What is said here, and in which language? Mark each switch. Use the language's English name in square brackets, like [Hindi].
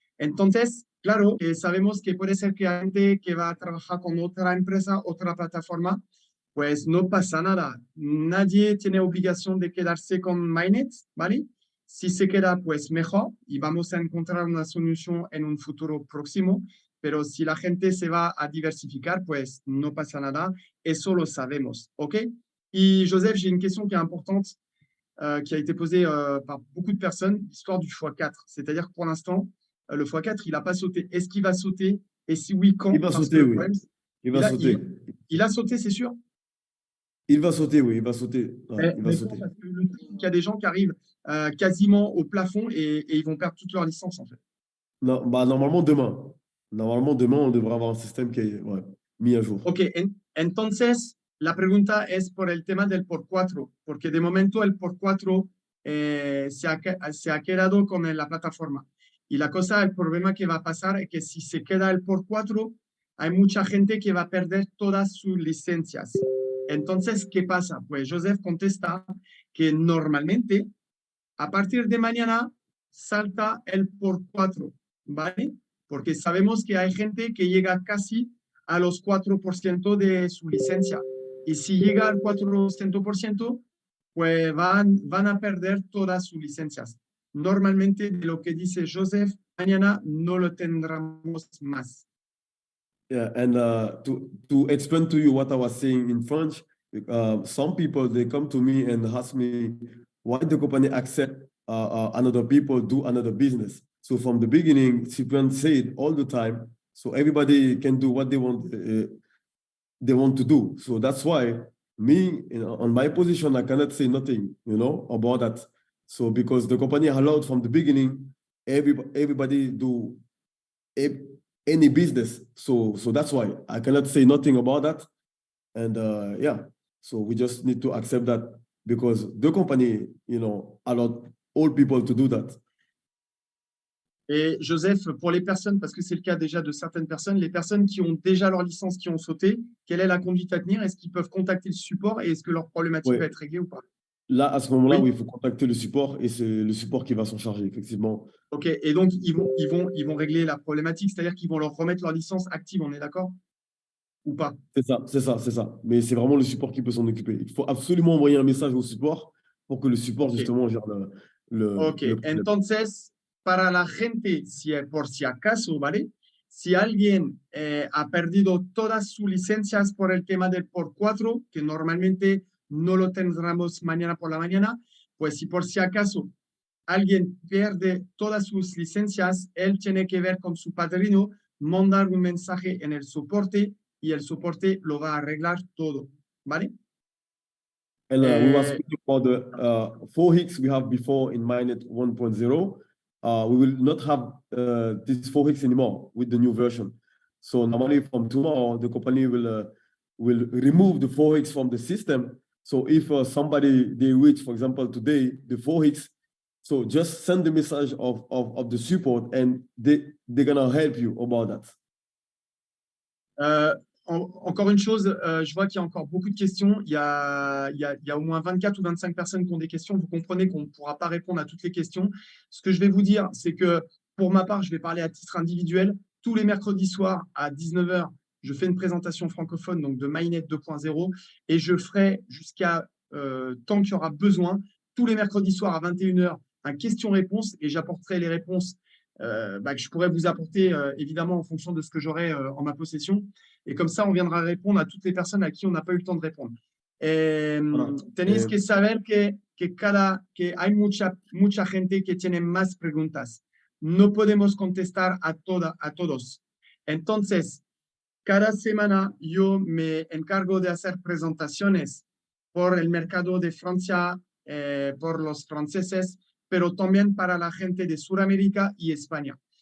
[Spanish] Entonces, claro, sabemos que puede ser que hay gente que va a trabajar con otra empresa, otra plataforma, pues no pasa nada. Nadie tiene obligación de quedarse con Mainnet, ¿vale? Si se queda, pues mejor y vamos a encontrar una solución en un futuro próximo. Pero si la gente se va a diversificar, pues no pasa nada. Eso lo sabemos, ¿ok? [French] Y Joseph, j'ai une question qui est importante, qui a été posée par beaucoup de personnes, l'histoire du x4. C'est-à-dire que pour l'instant, le x4, il n'a pas sauté. Est-ce qu'il va sauter? Et si oui, quand? Il va sauter, oui. Il va sauter. Il a sauté, c'est sûr? Il va sauter, oui, il va sauter. Ouais, il va sauter. Parce que il y a des gens qui arrivent quasiment au plafond et ils vont perdre toute leur licence, en fait. Non, bah, normalement, demain. Normalement, demain, on devrait avoir un système qui est mis à jour. [Spanish] Ok, entonces la pregunta es por el tema del por 4, porque de momento el por 4 se ha quedado con la plataforma. Y la cosa, el problema que va a pasar es que si se queda el por 4, hay mucha gente que va a perder todas sus licencias. Entonces, ¿qué pasa? Pues Joseph contesta que normalmente a partir de mañana salta el por 4, ¿vale? Porque sabemos que hay gente que llega casi a los 4% de su licencia. Y si llega al 4%, pues van a perder todas sus licencias. Normalmente, de lo que dice Joseph, mañana no lo tendremos más. [English] Yeah, and to explain to you what I was saying in French, some people, they come to me and ask me why the company accept another people do another business. So from the beginning, Cyprian said all the time, so everybody can do what they want to do. So that's why me, on my position, I cannot say nothing, about that. So because the company allowed from the beginning, everybody do any business. So that's why I cannot say nothing about that. And so we just need to accept that because the company, allowed all people to do that. [French] Et Joseph, pour les personnes, parce que c'est le cas déjà de certaines personnes, les personnes qui ont déjà leur licence, qui ont sauté, quelle est la conduite à tenir? Est-ce qu'ils peuvent contacter le support et est-ce que leur problématique va être réglée ou pas? Là, à ce moment-là, oui, il faut contacter le support et c'est le support qui va s'en charger, effectivement. Ok, et donc ils vont régler la problématique, c'est-à-dire qu'ils vont leur remettre leur licence active, on est d'accord? Ou pas? C'est ça. Mais c'est vraiment le support qui peut s'en occuper. Il faut absolument envoyer un message au support pour que le support, justement, gère le [Spanish] entonces, para la gente, por si acaso, ¿vale? Si alguien ha perdido todas sus licencias por el tema del por 4, que normalmente no lo tendremos mañana por la mañana, pues si por si acaso alguien pierde todas sus licencias, él tiene que ver con su padrino, mandar un mensaje en el soporte y el soporte lo va a arreglar todo, ¿vale? [English] And we were speaking about the 4X we have before in Mainnet 1.0. We will not have this 4X anymore with the new version. So normally from tomorrow, the company will remove the 4X from the system. So if somebody, they reach, for example, today, the 4X, so just send the message of the support and they're going to help you about that. [French] Encore une chose, je vois qu'il y a encore beaucoup de questions. Il y a au moins 24 ou 25 personnes qui ont des questions. Vous comprenez qu'on ne pourra pas répondre à toutes les questions. Ce que je vais vous dire, c'est que pour ma part, je vais parler à titre individuel. tous les mercredis soirs à 19 h, je fais une présentation francophone donc de MyNet 2.0 et je ferai jusqu'à tant qu'il y aura besoin, tous les mercredis soirs à 21 h, un question-réponse et j'apporterai les réponses que je pourrais vous apporter évidemment en fonction de ce que j'aurai en ma possession. Et comme ça, on viendra répondre à toutes les personnes à qui on n'a pas eu le temps de répondre. [Spanish] Tenéis que saber que hay mucha gente que tiene más preguntas. No podemos contestar a todos. Entonces, cada semana yo me encargo de hacer presentaciones por el mercado de Francia, por los franceses, pero también para la gente de Sudamérica y España.